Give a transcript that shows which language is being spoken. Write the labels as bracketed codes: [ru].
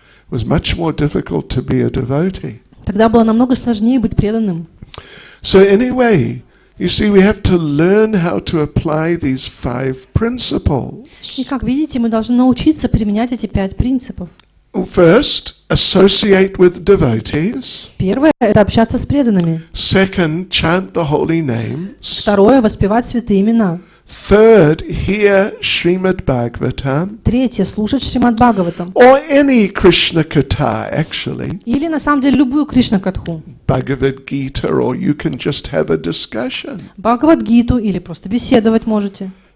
[en] It was much more difficult to be a devotee. [ru] Тогда было намного сложнее быть преданным. [en] So anyway, you see, we have to learn how to apply these 5 principles. [ru] И как видите, мы должны научиться применять эти 5 принципов. [en] First, associate with devotees. [ru] Первое – это общаться с преданными. [en] Second, chant the holy names. [ru] Второе – воспевать святые имена. [en] Third, hear Srimad Bhagavatam. [ru] Третье – слушать Шримад Бхагаватам. [en] Or any Krishna Katha, actually. [ru] Или, на самом деле, любую Кришна-катху. [en] Bhagavad Gita, or you can just have a discussion. [ru] Бхагавад-гиту или просто беседовать можете.